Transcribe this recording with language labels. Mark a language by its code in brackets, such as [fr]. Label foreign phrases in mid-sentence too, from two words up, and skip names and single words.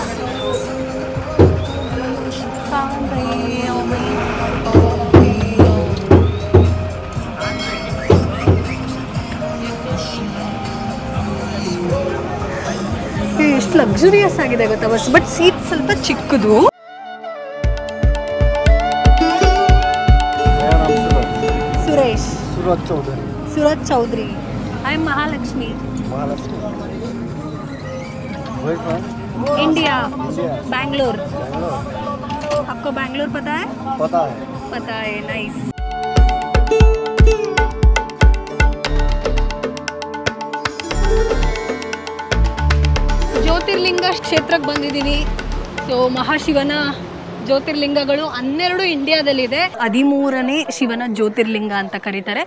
[kn] ಎಷ್ಟು ಲಕ್ಸುರಿಯಸ್ ಆಗಿದೆ ಗೊತ್ತಾ ಬಸ್, ಬಟ್ ಸೀಟ್ ಸ್ವಲ್ಪ ಚಿಕ್ಕದು. ಸುರೇಶ್, [hi] सूरज चौधरी. [en] I am Mahalakshmi. India, Bangalore. [hi] आपको बैंगलोर पता है? पता है. नाइस. [kn] ಜ್ಯೋತಿರ್ಲಿಂಗ ಕ್ಷೇತ್ರಕ್ಕೆ ಬಂದಿದ್ದೀನಿ. ಸೊ ಮಹಾಶಿವನ ಜ್ಯೋತಿರ್ಲಿಂಗಗಳು 12 ಇಂಡಿಯಾದಲ್ಲಿದೆ. 13ನೇ ಶಿವನ ಜ್ಯೋತಿರ್ಲಿಂಗ ಅಂತ ಕರೀತಾರೆ.